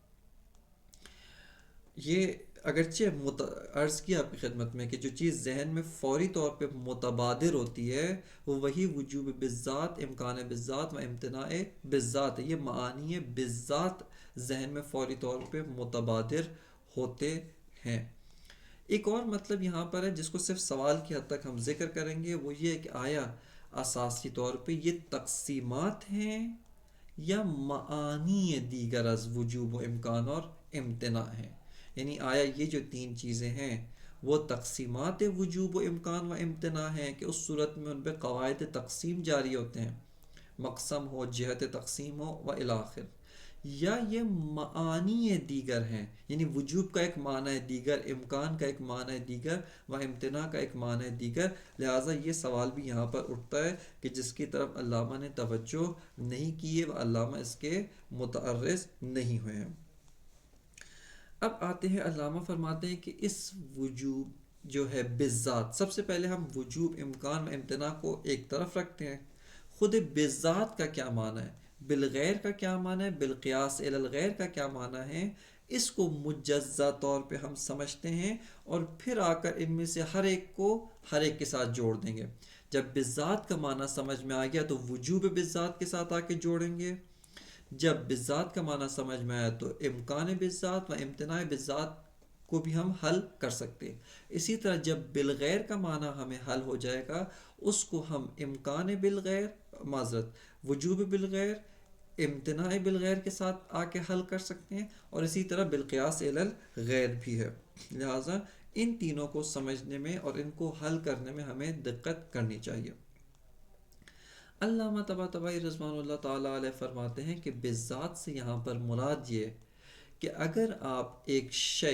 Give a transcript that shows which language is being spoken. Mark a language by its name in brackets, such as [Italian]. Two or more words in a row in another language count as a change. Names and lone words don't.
[Urdu] یہ اگرچہ عرض کیا آپ کی خدمت میں کہ جو چیز ذہن میں فوری طور پہ متبادر ہوتی ہے وہ وہی وجوب بالذات، امکان بالذات و امتناع بالذات ہے، یہ معانی بالذات ذہن میں فوری طور پہ متبادر ہوتے ہیں۔ ایک اور مطلب یہاں پر ہے جس کو صرف سوال کی حد تک ہم ذکر کریں گے، وہ یہ کہ آیا اساسی طور پہ یہ تقسیمات ہیں یا معانی دیگر از وجوب و امکان اور امتناع ہیں، یعنی آیا یہ جو تین چیزیں ہیں وہ تقسیمات وجوب و امکان و امتناع ہیں کہ اس صورت میں ان پہ قواعد تقسیم جاری ہوتے ہیں، مقسم ہو، جہت تقسیم ہو [Arabic] و الاخر، [Urdu] یا یہ معانی دیگر ہیں، یعنی وجوب کا ایک معنی دیگر، امکان کا ایک معنی دیگر و امتناع کا ایک معنی دیگر۔ لہٰذا یہ سوال بھی یہاں پر اٹھتا ہے کہ جس کی طرف علامہ نے توجہ نہیں کی ہے وہ علامہ اس کے متعرض نہیں ہوئے ہیں۔ اب آتے ہیں علامہ فرماتے ہیں کہ اس وجوب جو ہے بالذات، سب سے پہلے ہم وجوب امکان و امتناع کو ایک طرف رکھتے ہیں، خود بالذات کا کیا معنی ہے، بالغیر کا کیا معنی ہے، [Arabic] بالقیاس الی الغیر [Urdu] کا کیا معنی ہے، اس کو مجزا طور پہ ہم سمجھتے ہیں اور پھر آ کر ان میں سے ہر ایک کو ہر ایک کے ساتھ جوڑ دیں گے۔ جب بالذات کا معنی سمجھ میں آ گیا تو وجوب بالذات کے ساتھ آ کے جوڑیں گے، جب بالذات کا معنی سمجھ میں آیا تو امکان بالذات و امتناع بالذات کو بھی ہم حل کر سکتے ہیں۔ اسی طرح جب بالغیر کا معنی ہمیں حل ہو جائے گا اس کو ہم امکان بالغیر، وجوب بالغیر، امتناع بالغیر کے ساتھ آ کے حل کر سکتے ہیں، اور اسی طرح [Arabic] بالقیاس الی الغیر [Urdu] بھی ہے۔ لہٰذا ان تینوں کو سمجھنے میں اور ان کو حل کرنے میں ہمیں دقت کرنی چاہیے۔ علامہ طباطبائی رضوان اللہ تعالیٰ علیہ فرماتے ہیں کہ بالذات سے یہاں پر مراد یہ کہ اگر آپ ایک شے